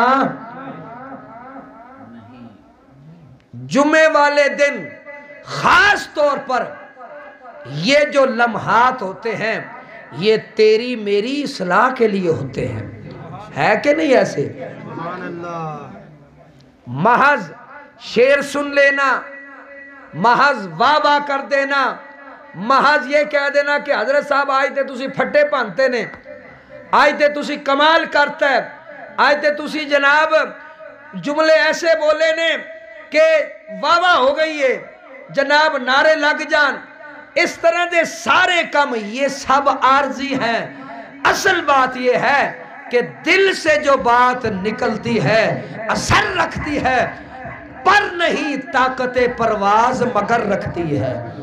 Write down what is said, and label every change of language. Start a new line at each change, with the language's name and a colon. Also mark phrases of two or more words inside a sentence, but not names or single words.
Urdu: جمعے والے دن خاص طور پر یہ جو لمحات ہوتے ہیں یہ تیری میری اصلاح کے لیے ہوتے ہیں، ہے کہ نہیں ایسے؟ محض شعر سن لینا، محض واہ واہ کر دینا، محض یہ کہہ دینا کہ حضرت صاحب
Punjabi: آج تے تسی پھٹے پانتے نے، آج تے تسی
Urdu: کمال کرتا ہے،
Punjabi: آج تے تسی جناب جملے ایسے بولے نے
Urdu: کہ واہ واہ ہو گئی ہے،
Punjabi: جناب نعرے لگ جان، اس طرح دے سارے کم
Urdu: یہ سب عارضی ہیں۔ اصل بات یہ ہے کہ دل سے جو بات نکلتی ہے اثر رکھتی ہے، پر نہیں طاقت پرواز مگر رکھتی ہے۔